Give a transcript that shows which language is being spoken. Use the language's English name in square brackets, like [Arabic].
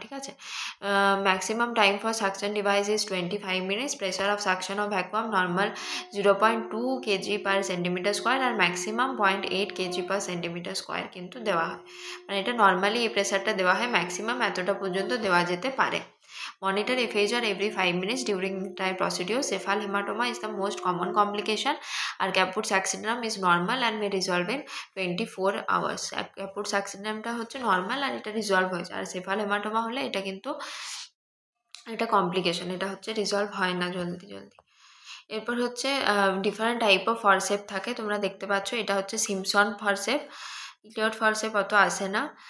[Bangla] ঠিক আছে, [English] Maximum time for suction device is 25 minutes. Pressure of suction of vacuum normal 0.2 KG per centimetre square আর maximum 0.8 KG per centimetre square [Bangla] কিন্তু দেওয়া হয়। মানে এটা normally এই প্রেসারটা দেওয়া হয়, ম্যাক্সিমাম এতটা পর্যন্ত দেওয়া যেতে পারে। [English] Monitor FHR every 5 minutes during entire procedure. Cephal hematoma is the most common complication. আর Caput saxinum is normal and may resolve in 24 hours. [Bangla] Caput saxinumটা হচ্ছে নর্মাল আর এটা রিজলভ হয়ে যায়। আর সেফাল হেমাটোমা হলে এটা কিন্তু এটা কমপ্লিকেশন, এটা হচ্ছে রিজলভ হয় না জলদি। এরপর হচ্ছে ডিফারেন্ট টাইপ অফ ফরসেপ থাকে, তোমরা দেখতে পাচ্ছ। এটা হচ্ছে সিমসন ফরসেপ, ইলিয়ট ফরসেপ অত আসে না।